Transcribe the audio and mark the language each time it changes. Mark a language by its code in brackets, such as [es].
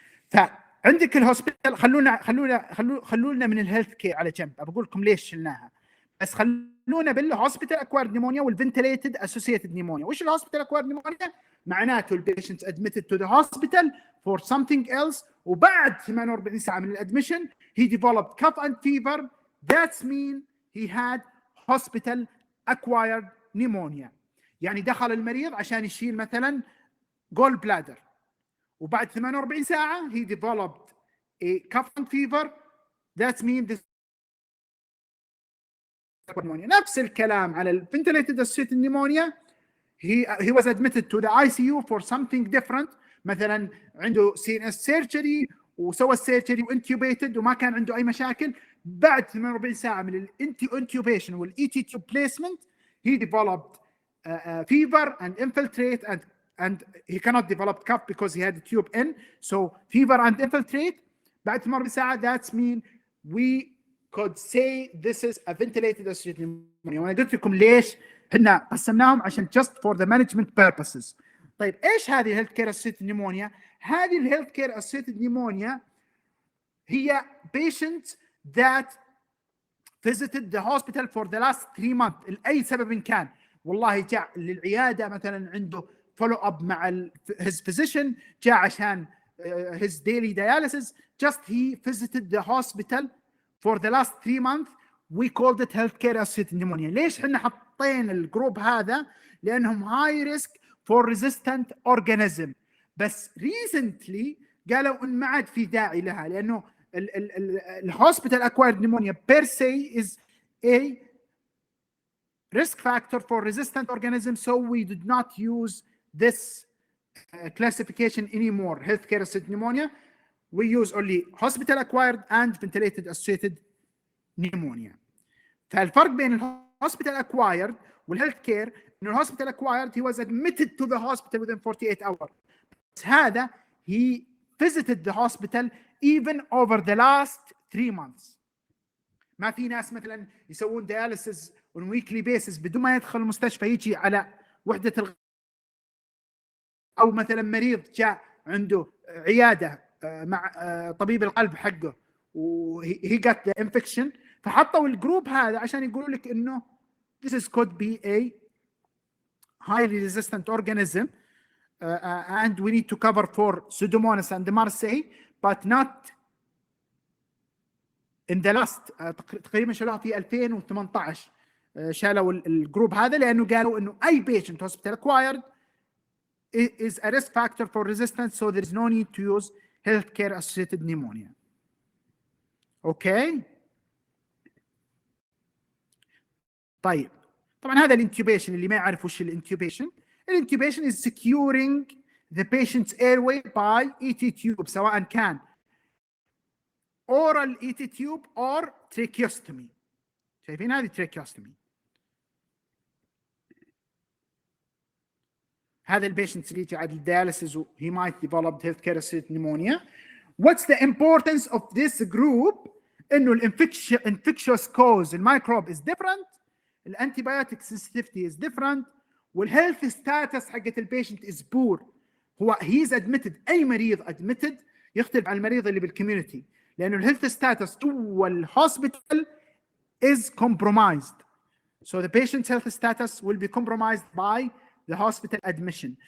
[ar] فعندك الهوسبيتال، خلونا من الهيلث كير على جنب، بقول لكم ليش شلناها، بس خلونا بالهوسبيتال اكوارد نيمونيا والفنتليتد اسوسييتد نيمونيا. وش الهوسبيتال اكوارد نيمونيا؟ معناته [en] البيشنت admitted to the hospital for something else، [ar] وبعد 48 ساعه من [en] الادميشن he developed cough and fever. That's mean he had hospital acquired pneumonia. [ar] يعني دخل المريض عشان يشيل مثلا جول بلادر، وبعد 48 ساعة [en] he developed a cough and fever. That means this pneumonia. [ar] نفس الكلام على ال [en] ventilated associated pneumonia. He was admitted to the ICU for something different. [ar] مثلا عنده CNS surgery وسوى السيرجري وانتيوبيتد وما كان عنده اي مشاكل. بعد 48 ساعه من [en] الانتيوبيشن والاي T tube placement he developed fever and infiltrate and he cannot develop cough because he had a tube in. So fever and infiltrate [ar] بعد 48 ساعه. [en] That's mean we could say this is a ventilated associated pneumonia. [ar] وانا قلت لكم ليش احنا قسمناهم عشان [en] just for the management purposes. [ar] طيب ايش هذه الهيلث كير اسوسييتد نيمونيا؟ هذه الهيلث كير اسوسييتد نيمونيا هي [en] patient that visited the hospital for the last 3 months [ar] لأي سبب كان. والله جاء للعيادة مثلا عنده [en] follow up [ar] مع his physician، جاء عشان [en] his daily dialysis. Just he visited the hospital for the last 3 months. We called it healthcare associated pneumonia. [ar] ليش احنا حطين الجروب هذا؟ لأنهم [en] high risk for resistant organism. [ar] بس recently قالوا إن ما عاد في داعي لها، لأنه [en] الهوسبيتال acquired pneumonia per se is a risk factor for resistant organism, so we did not use this classification anymore. Healthcare associated pneumonia, we use only hospital acquired and ventilated associated pneumonia. [ar] فالفرق بين الهوسبيتال acquired والهيلث كير انه [en] الهوسبيتال acquired he was admitted to the hospital within 48 hours. [ar] بس هذا [en] he visited the hospital even over the last 3 months. [ar] ما في ناس مثلا يسوون [en] dialysis on weekly basis [ar] بدون ما يدخل المستشفى، يجي على وحدة أو مثلا مريض جاء عنده عيادة مع طبيب القلب حقه وهي [en] got the infection، [ar] فحطوا الجروب هذا عشان يقولوا لك إنه [en] this is could be a highly resistant organism, and we need to cover for Pseudomonas and MRSA, but not in the last [ar] تقريبا شالوها في 2018 شالوا الجروب هذا لانه قالوا انه [en] اي patient hospital acquired is a risk factor for resistance, so there is no need to use healthcare associated pneumonia. [ar] اوكي طيب طبعا هذا الانتوبيشن. اللي ما يعرف وش [en] الانتوبيشن is securing the patient's airway by ET tube [ar] سواء كان [en] oral ET tube or tracheostomy. [ar] شايفين هذه tracheostomy. هذا البيشنت اللي يجي على الدياليسيس [en] he might develop healthcare associated pneumonia. What's the importance of this group؟ [ar] انه [en] infectious cause [ar] الميكروب [en] is different, الانتيبيوتيك sensitivity is different, والhealth status [ar] حقت البيشنت [en] is poor. هو he is admitted، اي مريض admitted [ar] يختلف عن المريض اللي بالكوميونتي لانه الهيلث ستاتس جوا الهوسبيتال [en] is compromised. So the patient's health status will be compromised by the hospital admission.